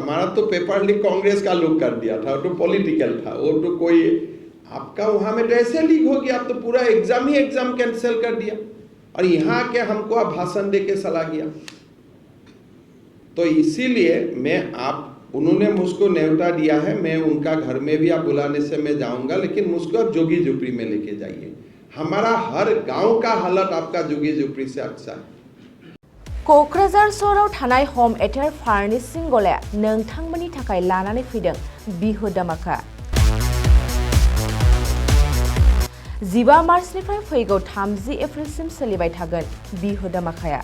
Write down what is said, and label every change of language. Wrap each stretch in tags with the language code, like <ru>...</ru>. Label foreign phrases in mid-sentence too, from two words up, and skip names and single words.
<hi>हमारा तो</hi> <en>paper leak</en> <hi>कांग्रेस का लोग कर दिया था, तो पॉलिटिकल था, वो तो कोई आपका वहां में तो ऐसे लीक हो गया, आप तो पूरा</hi> <en>exam cancel</en> <hi>कर दिया, और यहाँ के हमको आप भाषण दे के चला गया। तो इसीलिए उन्होंने मुझको न्योता दिया है, मैं उनका घर में भी आप बुलाने से मैं जाऊंगा, लेकिन मुझको आप जोगी झोपड़ी में लेके जाइए। हमारा हर गांव का हालत आपका जोगी झोपड़ी से अच्छा है।</hi> <brx>क'क्राझार सहराव थानाय हम एटेर फार्निशिं गलाया नोंथांमोननि थाखाय लानानै फैदों बिहु दामाका। 15 मार्चनिफ्राय फैगौ 30 एप्रिलसिम सोलिबाय थागोन बिहु दामाकाया।</brx>